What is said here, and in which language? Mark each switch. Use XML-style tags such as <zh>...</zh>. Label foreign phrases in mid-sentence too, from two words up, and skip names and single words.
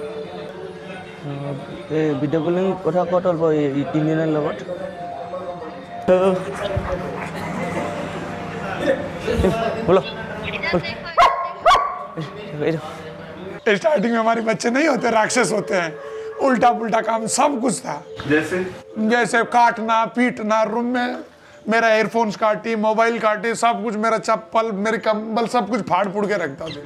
<en>video calling</en> <as>কথা ক'ত হ'ব ইণ্ডিয়ানৰ লগত बोलो</as> <hi>स्टार्टिंग में हमारे बच्चे नहीं होते, राक्षस होते हैं। उल्टा पुल्टा काम सब कुछ था। जैसे काटना पीटना, रूम में मेरा एयरफोन्स काटी, मोबाइल काटी, सब कुछ, मेरा चप्पल, मेरे कंबल, सब कुछ फाड़ फूड़ के रखता था।</hi>